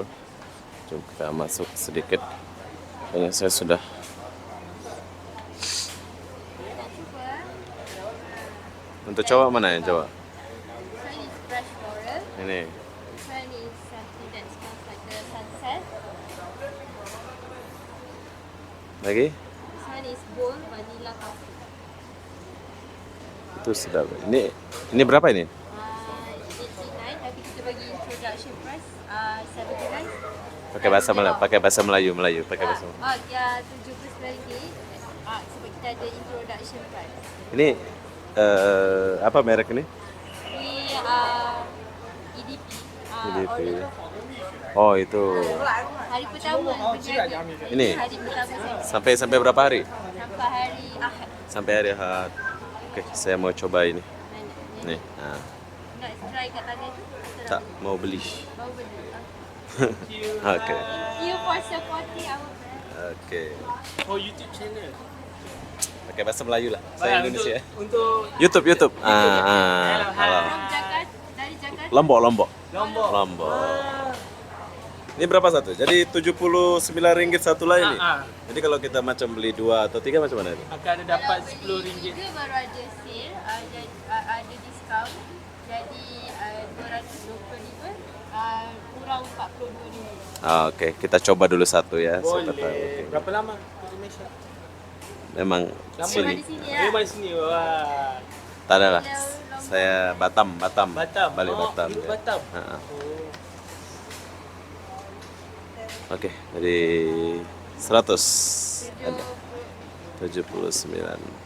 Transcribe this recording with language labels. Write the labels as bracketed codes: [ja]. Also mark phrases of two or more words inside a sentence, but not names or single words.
[ms] Jom kita masuk sedikit. Kayaknya saya sudah. [id] Untuk cowok mana yang cowok? [en] This one is brush floral. [ms] Ini. [en] This one is something that smells like the sunset. [id] Lagi? [en] This one is bold vanilla coffee. [ms] Itu sedap. Ini berapa ini? 89, tapi kita bagi [en] introduction price [ms] 79. Pakai bahasa Melayu, pakai bahasa Melayu. Ya, RM79. Sebab kita ada [en] introduction price. [id] Ini apa merek ini? [ms] Ini EDP. EDP. Original. [id] Oh, itu. [ms] Hari pertama berniaga. [id] Ini? [ms] Hari pertama saya. [id] Sampai berapa hari? [ms] Sampai hari Ahad. [id] Sampai hari Ahad. Oke, saya mau coba ini. [ms] Mana? [id] Nih. Nah, [ms] Nak try kat tangan tu? tak mau beli. Baru beli. Oke. [en] Thank you for supporting our brand. Oke. Oh, YouTube channel. [ms] Pakai bahasa Melayu lah. [id] Saya Indonesia. Untuk YouTube. Halo. From Jakarta, dari Jakarta. Lombok. Lombok. Ini berapa satu? [ms] Jadi 79 ringgit satu lah ini. Jadi kalau kita macam beli 2 atau 3 macam mana ini? Akan ada dapat Kalau beli RM10. 3 baru ada sale, ada diskaun. Jadi RM225, kurang RM42. [id] Oke, kita coba dulu satu ya. Siapa tahu. [ms] Boleh. Berapa lama di Malaysia? [id] Memang Lama sini. di sini ya. Memang sini. Wah. [ms] Tak ada lah. Saya Batam. Batam. Balik Oh, Batam. dulu ya. Batam. Ha, ha. Oh. Oke, jadi 100 ada 79.